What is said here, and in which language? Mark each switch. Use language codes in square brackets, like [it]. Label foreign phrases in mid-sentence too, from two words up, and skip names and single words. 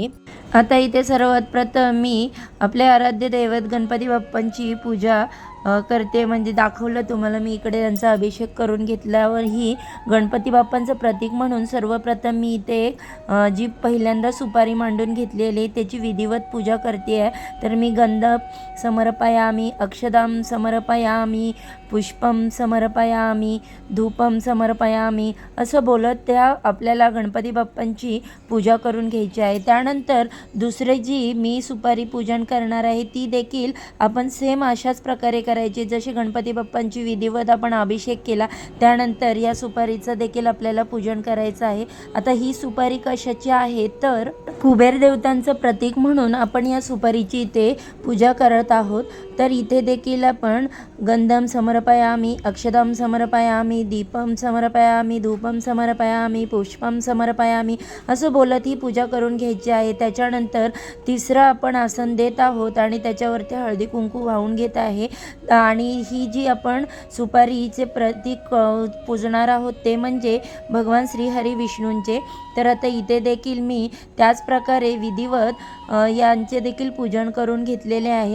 [mr] आता इथे सर्वात प्रथम मी आपले आराध्य दैवत गणपती बाप्पांची पूजा करते, म्हणजे दाखवलं तुम्हाला मी इकडे त्यांचा अभिषेक करून घेतल्यावर ही गणपती बाप्पांचं प्रतीक म्हणून सर्वप्रथम मी इथे जी पहिल्यांदा सुपारी मांडून घेतलेली त्याची विधिवत पूजा करते आहे। तर मी [sa] गंध समर्पयामी, अक्षदाम समर्पयामी, पुष्पम समर्पयामी, धूपम समर्पयामी [mr] असं बोलत त्या आपल्याला गणपती बाप्पांची पूजा करून घ्यायची आहे. त्यानंतर दुसरी जी मी सुपारी पूजन करणार आहे ती देखील आपण सेम अशाच प्रकारे करायची. जशी गणपती बाप्पांची विधिवत आपण अभिषेक केला त्यानंतर या सुपारीचं देखील आपल्याला पूजन करायचं आहे. आता ही सुपारी कशाची आहे तर कुबेर देवतांचं प्रतीक म्हणून आपण या सुपारीची इथे पूजा करत आहोत. तर इथे देखील आपण [sa] गंधम समर्पयामी, अक्षदम समर्पयामी, दीपम समर्पयामी, धूपम समर्पयामी, पुष्पम समर्पयामी [mr] असं बोलत ही पूजा करून घ्यायची आहे. त्याच्यानंतर तिसरं आपण आसन देत आहोत आणि त्याच्यावरती हळदी कुंकू वाहून घेत आहे. आणि ही जी आपण सुपारीचे प्रतीक पूजणार आहोत ते म्हणजे भगवान श्रीहरी विष्णूंचे. तर आता इथे देखील मी त्याच प्रकारे विधिवत यांचे देखील पूजन करून घेतलेले आहे.